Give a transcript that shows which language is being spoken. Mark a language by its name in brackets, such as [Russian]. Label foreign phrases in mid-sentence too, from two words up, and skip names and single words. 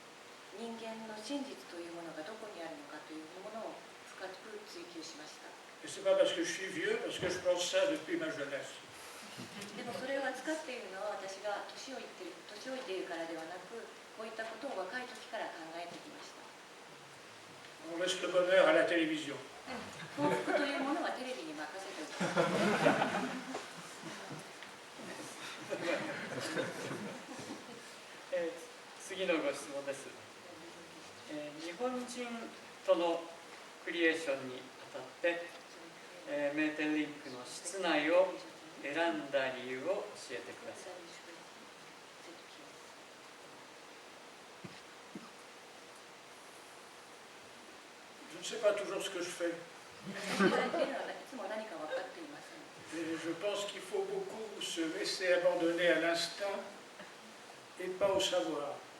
[French] Et c'est pas parce que je suis vieux, parce que je pense ça depuis ma jeunesse. On laisse le bonheur à la télévision. [Japanese] 次のご質問です。日本人とのクリエーションにあたって、メーテンリンクの室内を選んだ理由を教えてください。 [French] Je ne sais pas toujours ce que je fais. Et je pense qu'il faut beaucoup se laisser abandonner à l'instinct et pas au savoir.